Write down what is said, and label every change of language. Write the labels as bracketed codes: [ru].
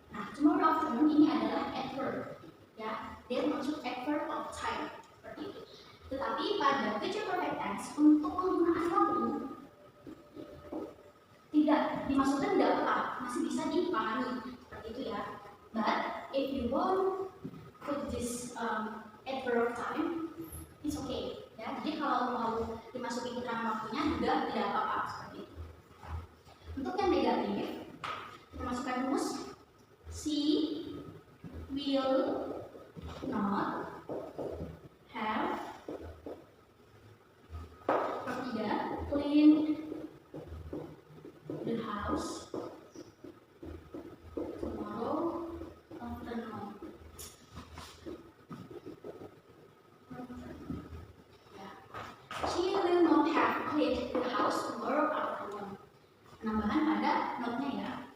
[id] Nah, tomorrow afternoon ini adalah adverb, ya. Dia maksud adverb of time seperti itu. Tetapi pada future perfect tense untuk penggunaan waktu tidak dimasukkan tidak apa, masih bisa dipahami seperti itu ya. [en] But if you want put this at verb time, it's okay ya. [id] Jadi kalau mau dimasukin keterangan waktunya juga tidak apa-apa seperti itu. Untuk yang negatif, kita masukkan rumus [en] she will not have clean the house tomorrow afternoon. She will not have cleaned the house tomorrow afternoon. [id] Penambahan pada not-nya ya.